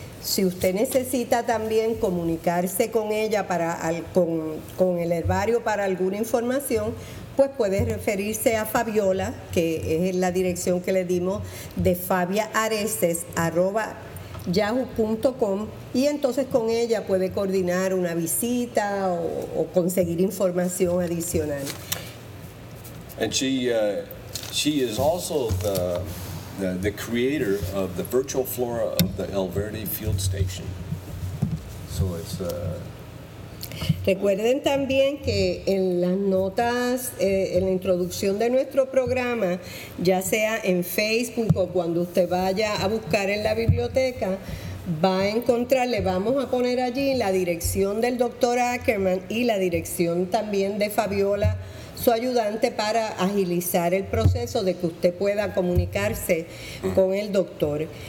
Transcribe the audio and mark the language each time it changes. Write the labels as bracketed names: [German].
[Spanish] si usted necesita también comunicarse con ella para con el herbario para alguna información, pues puede referirse a Fabiola, que es la dirección que le dimos, de fabiareses@yahoo.com, y entonces con ella puede coordinar una visita o conseguir información adicional. [English] And she is also the creator of the virtual flora of the El Verde Field Station. So it's [Spanish] recuerden también que en las notas, en la introducción de nuestro programa, ya sea en Facebook o cuando usted vaya a buscar en la biblioteca, va a encontrar, le vamos a poner allí la dirección del doctor Ackerman y la dirección también de Fabiola, su ayudante, para agilizar el proceso de que usted pueda comunicarse con el doctor.